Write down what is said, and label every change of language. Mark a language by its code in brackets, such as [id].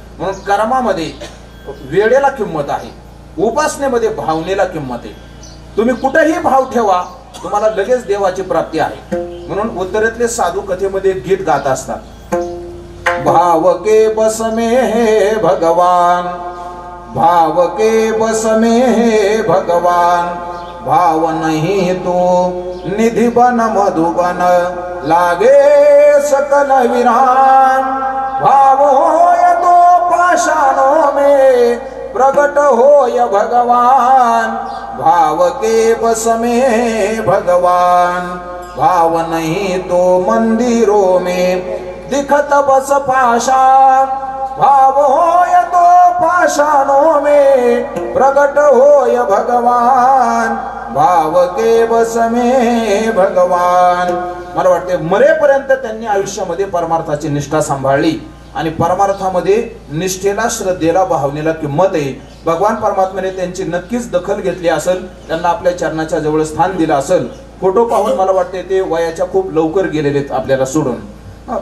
[mr] म्हणून कर्मामध्ये वेळेला किंमत आहे, उपासनेमध्ये भावनेला किंमत आहे. तुम्ही कुठेही भाव ठेवा तुम्हाला लगेच देवाची प्राप्ती आहे. म्हणून उत्तरेतले साधू कथेमध्ये गीत गात असतात, [hi] भाव के बस में हे भगवान भाव के बस में है भगवान, भाव नहीं तो निधि बन मधुबन लागे सकल वीरान। भाव होय तो पाषाणों में प्रकट होय भगवान, भाव के बस में है भगवान, भाव नहीं तो मंदिरों में दिखत बस पाषाण। भाव होय तो पाषाणों में प्रकट होय भगवान, भाव के बस में भगवान। [mr] मला वाटते मरेपर्यंत त्यांनी आयुष्यामध्ये परमार्थाची निष्ठा सांभाळली आणि परमार्थामध्ये निष्ठेला, श्रद्धेला, भावनेला किंमत आहे। भगवान परमात्म्याने त्यांची नक्कीच दखल घेतली असेल, त्यांना आपल्या चरणाच्या जवळ स्थान दिलं असेल। फोटो पाहून मला वाटते ते वयाच्या खूप लवकर गेलेलेत आपल्याला सोडून।